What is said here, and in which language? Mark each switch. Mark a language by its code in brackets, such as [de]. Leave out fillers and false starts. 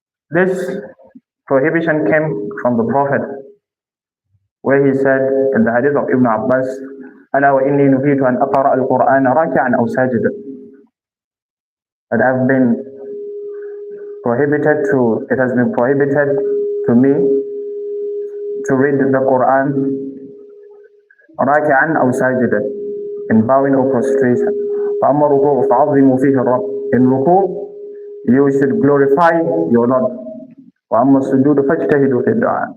[en] This prohibition came from the Prophet, where he said in the hadith of Ibn Abbas, [ar] ألا وإني نهيت أن أقرأ القرآن راكعا أو ساجدا. [en] That I've been prohibited to, it has been prohibited to me to read the Quran [ar] راكعا أو ساجدا, [en] in bowing or prostration. [ar] فأما الركوع فعظموا فيه الرب. [en] In ruku' you should glorify your Lord. [ar] وأما السجود فاجتهدوا في الدعاء.